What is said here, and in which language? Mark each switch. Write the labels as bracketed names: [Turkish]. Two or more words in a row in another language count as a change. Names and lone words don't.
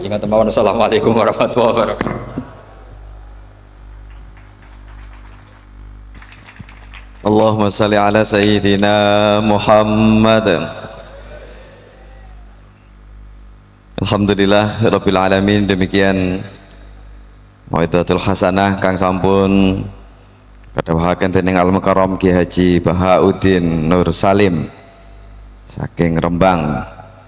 [Arabic] السلام عليكم ورحمة الله وبركاته. اللهم صل على سيدنا محمد. الحمد لله رب العالمين. [Javanese] Demikian [Arabic] موعظة الحسنة [Javanese] kang sampun kadhawuhaken dening Al Mukarram Ki Haji Bahauddin Nur Salim saking Rembang.